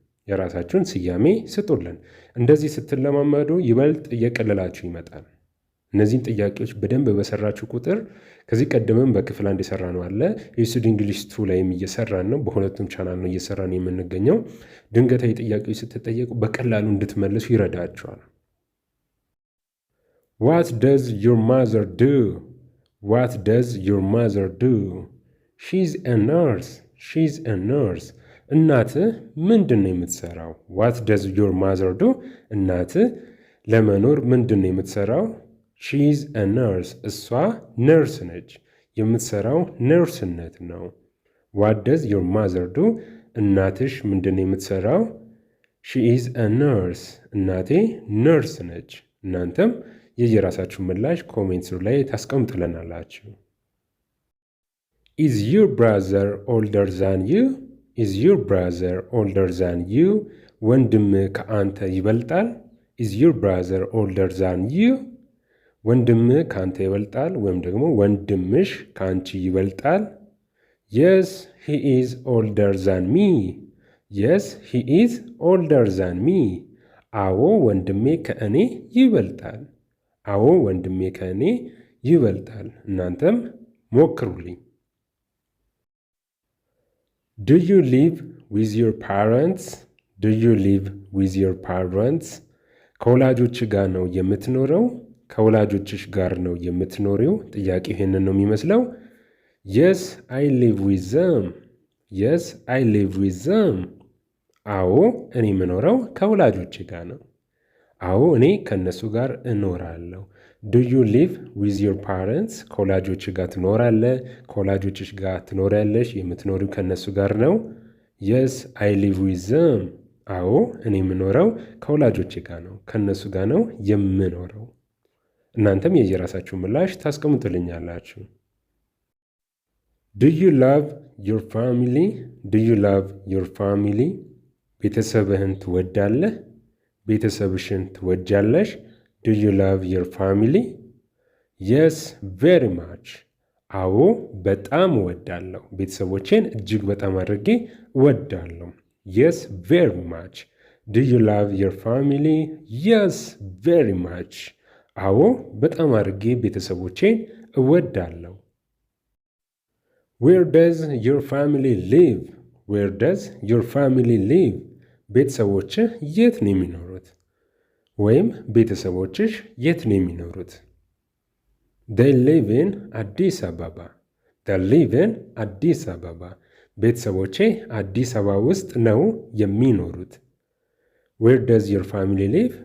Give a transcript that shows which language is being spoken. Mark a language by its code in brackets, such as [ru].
[am] የራሳችሁን ስያሜ ስጡልን። እንደዚህ ስትለማመዱ ይበልጥ እየቀለላችሁ ይመጣል። እነዚህን ጥያቄዎች በደንብ በሰራችሁ ቁጥር ከዚህ ቀደምም በክፍል 1 የሰራ ነው አለ ኤስዲ እንግሊሽ 2 ላይም እየሰራን ነው። በሁለቱም ቻናል ነው እየሰራን የምንገኘው። ድንገታዊ ጥያቄዎች ስትጠየቁ በቀላሉ እንድትመልሱ ይረዳችኋል። [en] What does your mother do? What does your mother do? She's a nurse. She's a nurse. [am] እናትህ ምንድን ነው የምትሰራው? [en] What does your mother do? [am] እናትህ ለመኖር ምንድን ነው የምትሰራው? [en] She's a nurse. [am] እሷ ነርስ ነች። የምትሰራው ነርስነት ነው። [en] What does your mother do? [am] እናትሽ ምንድን ነው የምትሰራው? [en] She is a nurse. [am] እናቴ ነርስ ነች። እናንተም የየራሳችሁ ምላሽ ኮሜንት ላይ ታስቀምጡልናላችሁ። [en] Is your brother older than you? Is your brother older than you? [am] ወንድምህ ከአንተ ይበልጣል? [en] Is your brother older than you? [am] ወንድምህ ከአንተ ይበልጣል ወይም ደግሞ ወንድምሽ ከአንቺ ይበልጣል? [en] Yes, he is older than me. Yes, he is older than me. [am] አዎ ወንድሜ ከእኔ ይበልጣል። አዎ ወንድሜ ከእኔ ይበልጣል። እናንተም ሞክሩልኝ። [en] Do you live with your parents? Do you live with your parents? [am] ከወላጆች ጋር ነው የምትኖረው? ከወላጆችሽ ጋር ነው የምትኖሪው? ጥያቄ ይሄንን ነው የሚመስለው። [en] Yes, I live with them. Yes, I live with them. [am] አዎ እኔ የምኖረው ከወላጆቼ ጋር ነው። አዎ እኔ ከእነሱ ጋር እኖራለሁ። [en] Do you live with your parents? [am] ከወላጆች ጋር ትኖራለህ? ከወላጆችሽ ጋር ትኖሪያለሽ? የምትኖሪው ከእነሱ ጋር ነው? [en] Yes, I live with them. [am] አዎ እኔ የምኖረው ከወላጆቼ ጋር ነው። ከእነሱ ጋር ነው የምኖረው። እናንተም የየራሳችሁ ምላሽ ታስቀምጡልኛላችሁ። [en] Do you love your family? Do you love your family? [am] ቤተሰብህን ትወዳለህ? ቤተሰብሽን ትወጃለሽ? [en] Do you love your family? Yes, very much. [am] አዎ በጣም እወዳለሁ። ቤተሰቦቼን እጅግ በጣም አድርጌ እወዳለሁ። [en] Yes, very much. Do you love your family? Yes, very much. [am] አዎ በጣም አድርጌ ቤተሰቦቼን እወዳለሁ። [en] Where does your family live? Where does your family live? [am] ቤተሰቦችህ የት ነው የሚኖሩት? ወይም ቤተሰቦችሽ የት ነው የሚኖሩት? [en] They live in [am] አዲስ አበባ። They live in አዲስ አበባ። ቤተሰቦቼ አዲስ አበባ ውስጥ ነው የሚኖሩት። [en] Where does your family live?